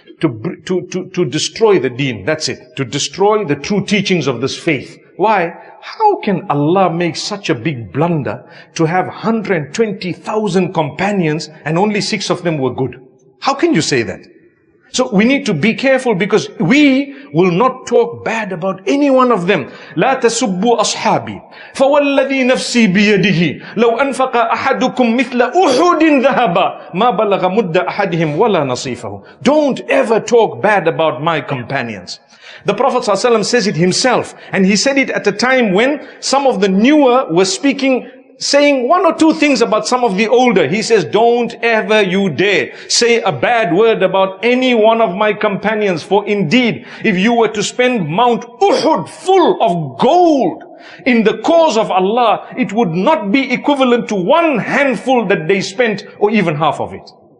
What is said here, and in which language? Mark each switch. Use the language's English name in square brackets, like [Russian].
[English] To destroy the deen. That's it. To destroy the true teachings of this faith. Why? How can Allah make such a big blunder to have 120,000 companions and only 6 of them were good? How can you say that? So we need to be careful, because we will not talk bad about any one of them. [Arabic] لا تسبوا أصحابي فوالذي نفسي بيده لو أنفق أحدكم مثل أحد ذهبا ما بلغ مد أحدهم ولا نصيفه. [English] Don't ever talk bad about my companions. The Prophet ﷺ says it himself, and he said it at a time when some of the newer were saying 1 or 2 things about some of the older. He says, don't ever you dare say a bad word about any one of my companions, for indeed, if you were to spend Mount Uhud full of gold in the cause of Allah, it would not be equivalent to 1 handful that they spent, or even half of it.